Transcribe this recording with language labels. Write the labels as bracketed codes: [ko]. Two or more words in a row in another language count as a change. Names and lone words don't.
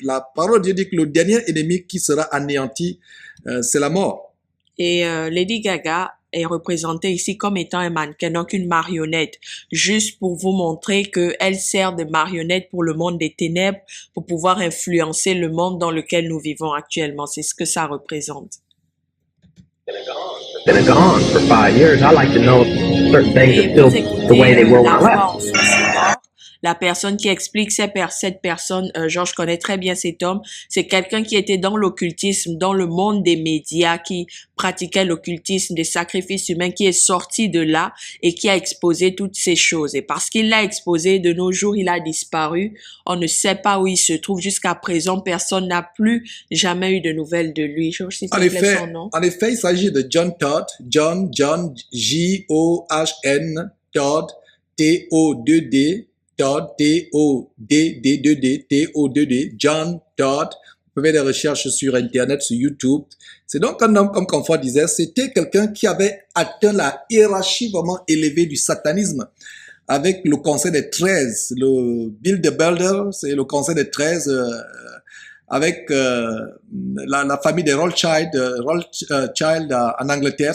[fr] La parole de Dieu dit que le dernier ennemi qui sera anéanti, c'est la mort. Et Lady Gaga est représentée ici comme étant un mannequin, donc une marionnette, juste pour vous montrer qu'elle sert de marionnette pour le monde des ténèbres, pour pouvoir influencer le monde dans lequel nous vivons actuellement. C'est ce que ça représente. [en] been gone for 5 years. I like to know certain things [fr] Et [en] are [fr] vous [en] still the way they [fr] écoutez [en] were when [fr] la [en] I [fr] voix [en] left. [fr] en sous-sonore. La personne qui explique cette personne, Georges connaît très bien cet homme, c'est quelqu'un qui était dans l'occultisme, dans le monde des médias, qui pratiquait l'occultisme, des sacrifices humains, qui est sorti de là et qui a exposé toutes ces choses. Et parce qu'il l'a exposé, de nos jours, il a disparu. On ne sait pas où il se trouve. Jusqu'à présent, personne n'a plus jamais eu de nouvelles de lui. Georges, s'il te plaît, son nom. En effet, il s'agit de John Todd, John, J-O-H-N, Todd, T-O-2-D, Todd, T-O-D-D-2-D, T-O-2-D, John Todd. Vous pouvez les recherches sur Internet, sur YouTube. C'est donc un homme, comme Confort disait, c'était quelqu'un qui avait atteint la hiérarchie vraiment élevée du satanisme avec le Conseil des 13. Le Bill de Builder, c'est le Conseil des 13 avec la famille des Rothschild, en Angleterre.